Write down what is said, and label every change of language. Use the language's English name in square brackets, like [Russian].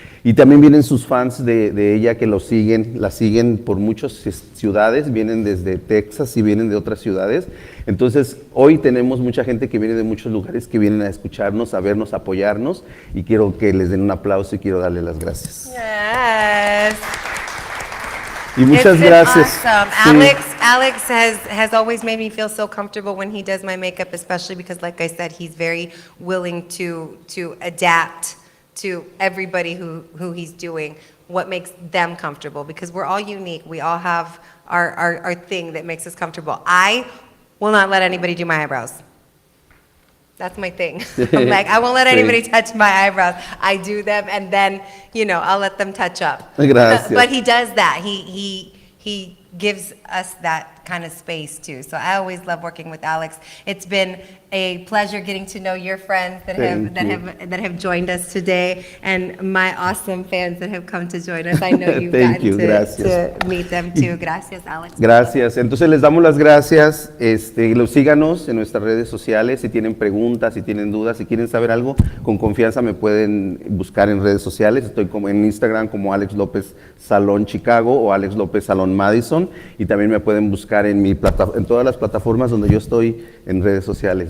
[Spanish] Y también vienen sus fans de ella, que la siguen por muchas ciudades, vienen desde Texas y vienen de otras ciudades. Entonces, hoy tenemos mucha gente que viene de muchos lugares, que vienen a escucharnos, a vernos, a apoyarnos, y quiero que les den un aplauso y quiero darle las gracias. [English] Yes. [Spanish] Y muchas [English] It's been [Spanish] gracias. [English] awesome. [Spanish] Sí. [English] Alex has always made me feel so comfortable when he does my makeup, especially because, like I said, he's very willing to adapt to everybody who he's doing, what makes them comfortable, because we're all unique. We all have our thing that makes us comfortable. I will not let anybody do my eyebrows. That's my thing. I'm like, I won't let anybody touch my eyebrows. I do them, and then, I'll let them touch up. [Spanish] Gracias. [English] But he does that. He gives us that kind of space too. So I always love working with Alex. It's been a pleasure getting to know your friends that have joined us today, and my awesome fans that have come to join us. I know you've Thank you. gotten [Spanish] Gracias. [English] to meet them too. Gracias, Alex. [Spanish] Gracias. Entonces les damos las gracias. Síganos en nuestras redes sociales. Si tienen preguntas, si tienen dudas, si quieren saber algo, con confianza me pueden buscar en redes sociales. Estoy como en Instagram como Alex López Salón Chicago o Alex López Salón Madison, y también me pueden buscar en todas las plataformas donde yo estoy en redes sociales.